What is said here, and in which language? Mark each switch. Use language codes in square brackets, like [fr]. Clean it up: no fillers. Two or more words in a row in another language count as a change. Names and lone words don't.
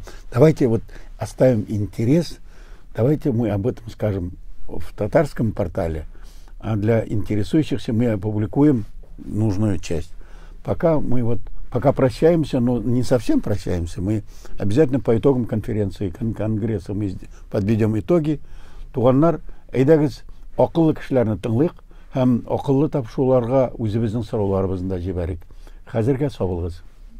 [ru] Давайте вот оставим интерес. Давайте мы об этом скажем в татарском портале, а для интересующихся мы опубликуем нужную часть. Пока прощаемся, но не совсем прощаемся, мы обязательно по итогам конференции, конгресса мы подведем итоги. [tt] Туганнар, әйдәгез акыллы кешеләрне тыңлыйк һәм акыллы тапшыруларга үзебезнең сорауларыбызны да җибәрик. Хәзергә сау булыгыз.